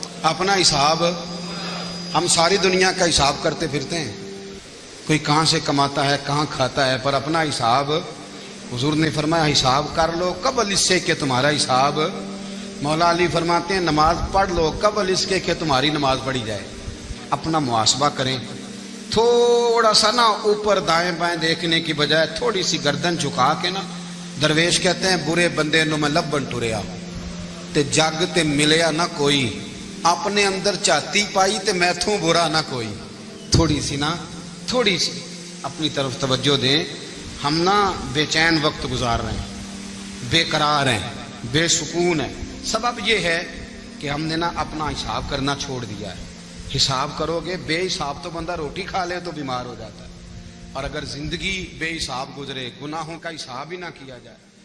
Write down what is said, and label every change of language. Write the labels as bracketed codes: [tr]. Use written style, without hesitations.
[ur] اپنا حساب, ہم ساری دنیا کا حساب کرتے پھرتے ہیں, کوئی کہاں سے کماتا ہے کہاں کھاتا ہے, پر اپنا حساب حضور نے فرمایا حساب کر لو قبل اس سے کہ تمہارا حساب. مولا علی فرماتے ہیں نماز پڑھ لو قبل اس کے کہ تمہاری نماز پڑھی جائے. اپنا محاسبہ کریں, تھوڑا سا نا اوپر دائیں بائیں دیکھنے کی بجائے تھوڑی سی گردن جھکا کے نا. [pa] درویش کہتے ہیں برے بندے نو میں لبن ٹریا تے جگ تے ملیا نہ کوئی, اپنے اندر چاتی پائی تے میتھوں برا نہ کوئی. [ur] تھوڑی سی نا, تھوڑی سی اپنی طرف توجہ دیں. ہم نا بے چین وقت گزار رہے ہیں, بے قرار ہیں, بے سکون ہیں. سبب یہ ہے کہ ہم نے نا اپنا حساب کرنا چھوڑ دیا ہے. حساب کرو گے, بے حساب تو بندہ روٹی کھا لے تو بیمار ہو جاتا ہے, اور اگر زندگی بے حساب گزرے, گناہوں کا حساب ہی نہ کیا جائے.